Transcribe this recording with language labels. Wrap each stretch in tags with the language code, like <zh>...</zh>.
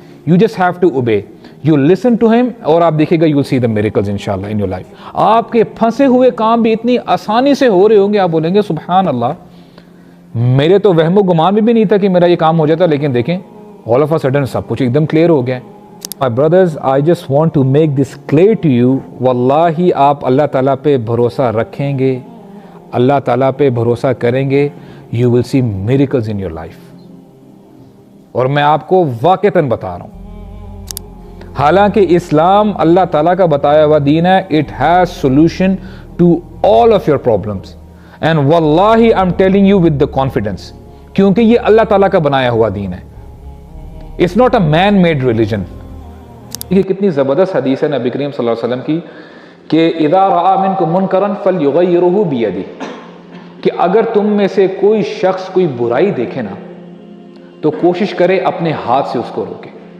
<en>you just have to obey, you listen to him,</en> <ur>اور آپ دیکھیں گا</ur> <en>You see the miracles انشاءاللہ in your life.</en> <ur>آپ کے پھنسے ہوئے کام بھی اتنی آسانی سے ہو رہے ہوں گے، آپ بولیں گے سبحان اللہ، میرے تو وہم و گمان میں بھی نہیں تھا کہ میرا یہ کام ہو جاتا. لیکن دیکھیں</ur> <en>all of a sudden</en> <ur>سب کچھ ایک دم کلیئر ہو گیا.</ur> <en>My brothers, I just want to make this clear to you.</en> <ur>واللہ آپ اللہ تعالیٰ پہ بھروسہ رکھیں گے، اللہ تعالیٰ پہ بھروسہ کریں گے،</ur> <en>you will see miracles in your life.</en> <ur>اور میں آپ کو واقعتاً بتا رہا ہوں، حالانکہ اسلام اللہ تعالیٰ کا بتایا ہوا دین ہے.</ur> <en>It has solution to all of your problems. And واللہ I'm telling you with the confidence،</en> <ur>کیونکہ یہ اللہ تعالیٰ کا بنایا ہوا دین ہے.</ur> <en>It's not a man-made religion.</en> <ur>یہ کتنی زبردست حدیث ہے نبی کریم صلی اللہ علیہ وسلم کی کہ</ur> <ar>اذا رأى منکم منکرا فلیغیرہ بیدہ،</ar> <ur>کہ اگر تم میں سے کوئی شخص کوئی برائی دیکھے نا تو کوشش کرے اپنے ہاتھ سے اس کو روکے.</ur>